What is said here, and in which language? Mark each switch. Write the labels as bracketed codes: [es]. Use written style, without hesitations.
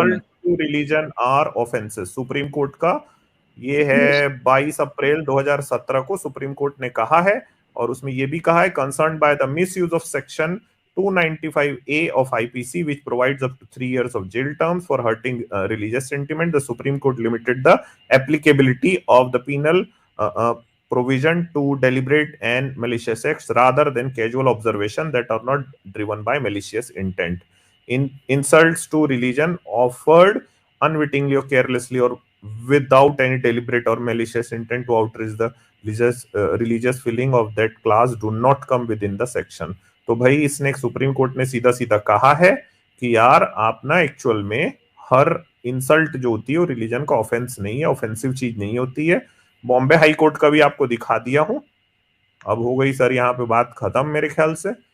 [en] Insult to religion are offences. [hi] Supreme court का ये है 22 अप्रैल 2017 को सुप्रीम कोर्ट ने कहा है, [en] और उसमें ये भी कहा है concern by the misuse of section 295A of IPC which provides up to 3 years of jail terms for hurting religious sentiment. The Supreme Court limited the applicability of the penal provision to deliberate and malicious acts rather than casual observation that are not driven by malicious intent. In insults to religion offered unwittingly or carelessly or without any deliberate or malicious intent to outrage the religious feeling of that class do not come within the section. [hi] तो भाई इसने supreme court ने सीधा सीधा कहा है कि यार आप ना एक्चुअल में हर इंसल्ट जो होती है वो रिलीजन का ऑफेंस नहीं है, ऑफेंसिव चीज नहीं होती है। बॉम्बे हाई कोर्ट का भी आपको दिखा दिया हूं। अब हो गई सर यहाँ पे बात खत्म मेरे ख्याल से।